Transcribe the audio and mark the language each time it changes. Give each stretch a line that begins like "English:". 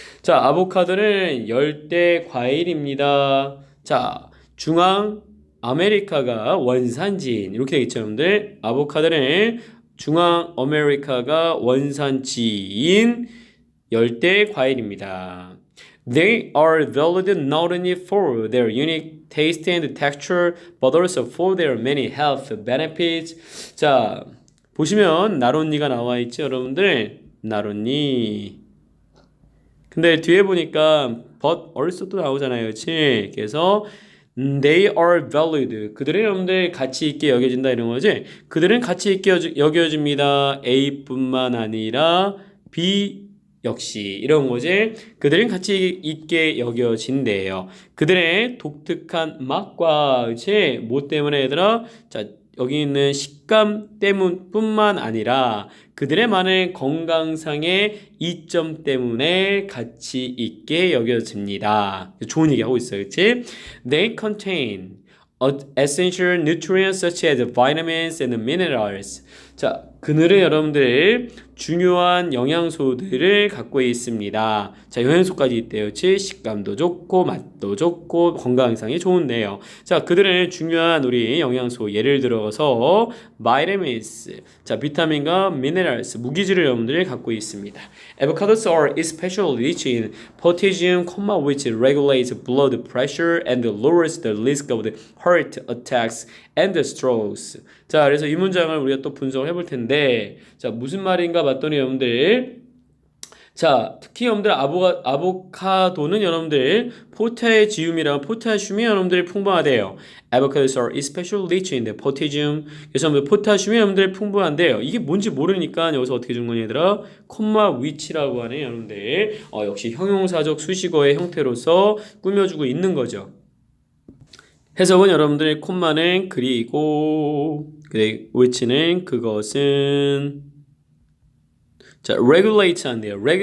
Korean: 자, 아보카도는 열대 과일입니다. 자, 중앙 아메리카가 원산지인 이렇게 되겠죠, 여러분들. 아보카도는 중앙 아메리카가 원산지인 열대 과일입니다.
English: They are valued not only for their unique taste and texture, but also for their many health benefits.
Korean: 자, 보시면 나론니가 나와 있죠, 여러분들. 나론니. 근데 뒤에 보니까 but also 또 나오잖아요, 그렇지? 그래서
English: they are valued.
Korean: 그들은 여러분들 가치 있게 여겨진다 이런 거지. 그들은 가치 있게 여겨집니다. A뿐만 아니라 B 역시 이런 거지. 그들은 가치 있게 여겨진대요. 그들의 독특한 맛과 그치? 뭐 때문에 얘들아? 자, 여기 있는 식감 때문뿐만 아니라 그들의 많은 건강상의 이점 때문에 가치 있게 여겨집니다. 좋은 얘기 하고 있어요, 그치?
English: They contain essential nutrients such as vitamins and minerals.
Korean: 자, 그늘은 여러분들 중요한 영양소들을 갖고 있습니다. 자, 영양소까지 있대요. 그치? 식감도 좋고 맛도 좋고 건강상에 좋은데요. 자, 그들은 중요한 우리 영양소 예를 들어서 vitamins, 자, 비타민과 minerals, 무기질을 여러분들이 갖고 있습니다.
English: Avocados are especially rich in potassium, which regulates blood pressure and lowers the risk of the heart attacks and strokes.
Korean: 자, 그래서 이 문장을 우리가 또 분석을 해볼 텐데, 자, 무슨 말인가 봤더니 여러분들 자, 특히 여러분들 아보카도는 여러분들 포타시움이 여러분들 풍부하대요.
English: Avocados are especially rich in the potassium.
Korean: 그래서 여러분들 포타슘이 여러분들 풍부한데요. 이게 뭔지 모르니까 여기서 어떻게 준 거냐 얘들아? 콤마 위치라고 하네 여러분들. 역시 형용사적 수식어의 형태로서 꾸며주고 있는 거죠. 해석은 여러분들 콤마는 그리고 which는 그것은 자, regulate 한대요.